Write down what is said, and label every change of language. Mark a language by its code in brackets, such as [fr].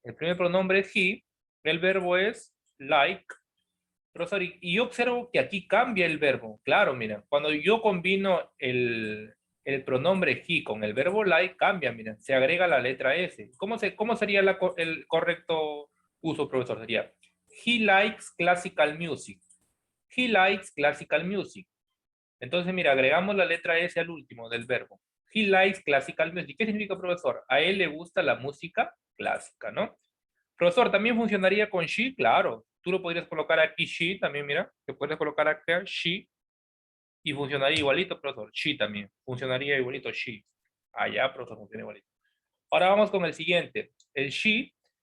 [es] El primer pronombre es he. El verbo es like. Profesor, y yo observo que aquí cambia el verbo. Claro, miren, cuando yo combino el pronombre he con el verbo like, cambia, miren, se agrega la letra S. ¿Cómo sería el correcto uso, profesor? Sería, [en] he likes classical music. He likes classical music. [es] Entonces, mira, agregamos la letra S al último del verbo. [en] He likes classical music. [es] ¿Qué significa, profesor? A él le gusta la música clásica, ¿no? Profesor, ¿también funcionaría con she? Claro. Tú lo podrías colocar aquí she también, mira. Te puedes colocar acá she y funcionaría igualito, profesor. She también. Funcionaría igualito she. Ya, profesor, funciona igualito. Ahora vamos con el siguiente. El she.